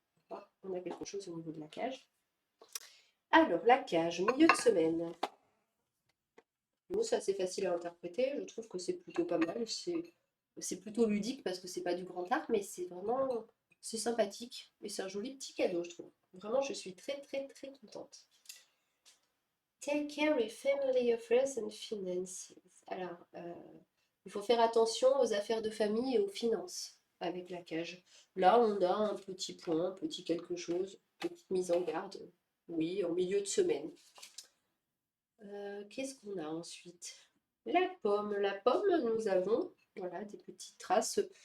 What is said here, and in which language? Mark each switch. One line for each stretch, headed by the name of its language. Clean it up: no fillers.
French: Ah, on a quelque chose au niveau de la cage. Alors, la cage, milieu de semaine. Bon, c'est assez facile à interpréter. Je trouve que c'est plutôt pas mal. C'est plutôt ludique parce que c'est pas du grand art, mais c'est sympathique. Et c'est un joli petit cadeau, je trouve. Vraiment, je suis très, très, très contente.
English: Take care of family affairs and finances.
French: Alors, il faut faire attention aux affaires de famille et aux finances avec la cage. Là, on a un petit point, un petit quelque chose, petite mise en garde. Oui, en milieu de semaine. Qu'est-ce qu'on a ensuite? La pomme. La pomme, nous avons voilà, des petites traces.